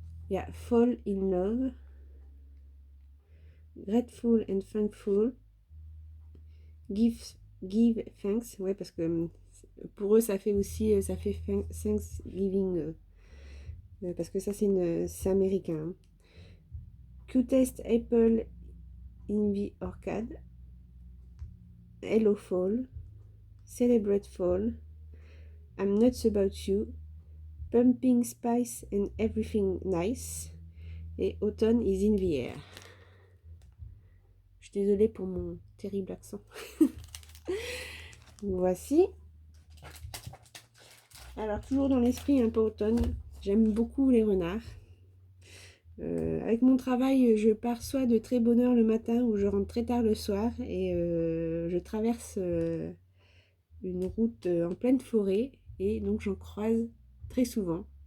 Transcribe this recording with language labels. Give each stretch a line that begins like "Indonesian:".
French: Il y a
English: Fall in Love, Grateful and Thankful, Give Thanks.
French: Ouais, parce que pour eux ça fait aussi ça fait Thanksgiving parce que ça c'est américain. Hein.
English: Cutest apple in the orchard. Hello Fall. Celebrate Fall. I'm nuts about you. Pumping spice and everything nice. Et Autumn is in the air.
French: Je suis désolée pour mon terrible accent. Voici. Alors, toujours dans l'esprit un peu automne, j'aime beaucoup les renards. Avec mon travail, je pars soit de très bonne heure le matin ou je rentre très tard le soir et je traverse une route en pleine forêt et donc j'en croise très souvent.